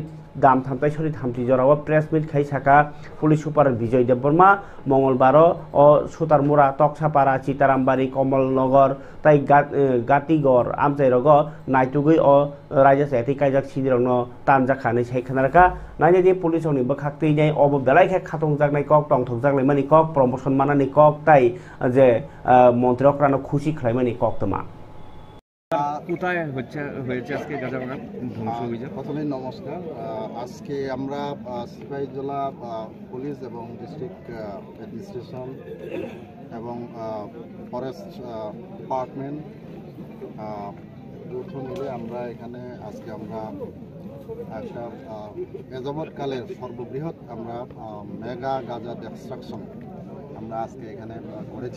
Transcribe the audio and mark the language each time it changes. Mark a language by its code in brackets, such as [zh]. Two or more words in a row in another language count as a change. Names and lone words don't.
[trp] दाम थामताय सरि थामथि जराव [en] press meet [trp] खाई साका [en] police super [trp] विजय देबबर्मा मंगलबार सुतारमुरा तक्सापारा चितारामबारी कमलनगर ताई गातिगढ़ आमचाइरग नायटुगै रायजो साहित्य कायजाक सिदिरनो तानजाखानै सायखानारका नायनायदि पुलिसनि बखाखतैनाय अब बेलायखे खातंजागनाय कक टंथकजागलायमानि कक प्रमोशन मानानि कक ताई जे मन्त्रिफोरानो खुशी खालायमानि कक तमा [bn] কোথায় হয়েছে আজকে গাজাবাগান ধ্বংস অভিযান? প্রথমে নমস্কার। আজকে আমরা সিপাহীজলা পুলিশ এবং [en] district administration [bn] এবং [en] forest department [bn] যৌথ মিলে আমরা এখানে আজকে আমরা একটা এযাবৎকালের সর্ববৃহৎ আমরা মেগা গাজা ডিস্ট্রাকশন আমরা আজকে এখানে করেছি।